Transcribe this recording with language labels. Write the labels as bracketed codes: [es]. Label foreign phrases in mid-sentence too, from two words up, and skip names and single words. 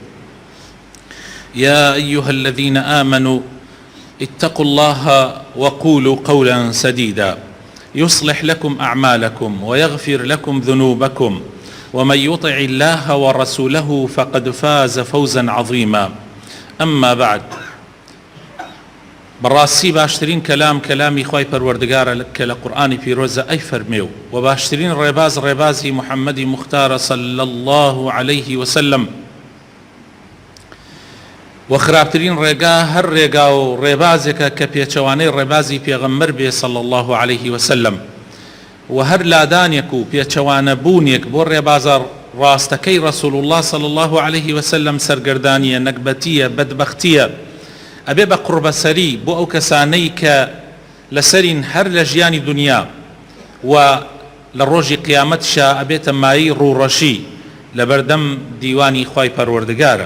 [ar] يا أيها الذين آمنوا اتقوا الله وقولوا قولا سديدا يصلح لكم أعمالكم ويغفر لكم ذنوبكم، ومن يطع الله ورسوله فقد فاز فوزا عظيما. أما بعد، [ckb] بەڕاستی باشترین کەلامی خوای پەروەردگارە کە لە قورئانی پیرۆزە ئەی فەرمێ و باشترین ڕێبازی محەممەدی مختارە [ar] صلی الله عليه وسلم [ckb] و خراپترین ڕێگا هەر ڕێگا و ڕێبازێکە کە پێچەوانەی ڕێبازی پێغەمبەر بێ [ar] صلی الله عليه وسلم، [ckb] و هەر لادانێک و پێچەوانە بوونێک بۆ ڕێبازە ڕاستەکەی [ar] ڕەسوول الله صلی الله عليه وسلم [ckb] سەرگەردانیە، نەکبەتیە، بەدبەختیە، ئەبێ بە قوربەسەری بۆ ئەو کەسانەی کە لەسەرین هەر لە ژیانی دنیا و لە ڕۆژی قیامەتشا ئەبێتە مایی ڕوڕەشی لە بەردەم دیوانی خوای پەروەردگارە.